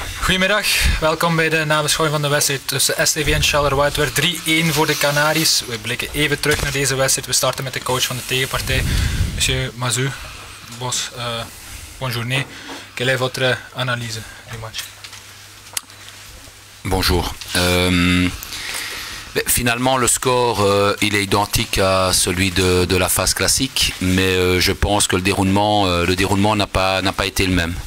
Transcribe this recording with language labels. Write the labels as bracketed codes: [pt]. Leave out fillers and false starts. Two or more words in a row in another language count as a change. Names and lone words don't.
[nl] Goedemiddag, welkom bij de nabeschouwing van de wedstrijd tussen STV en Charleroi. Het werd 3-1 voor de Canaries. We blikken even terug naar deze wedstrijd. We starten met de coach van de tegenpartij, [fr] Monsieur Mazou. Bonne journée. Quelle est votre analyse du match? Bonjour. Finalement, le score il est identique à celui de la phase classique, mais je pense que le déroulement n'a pas été le même.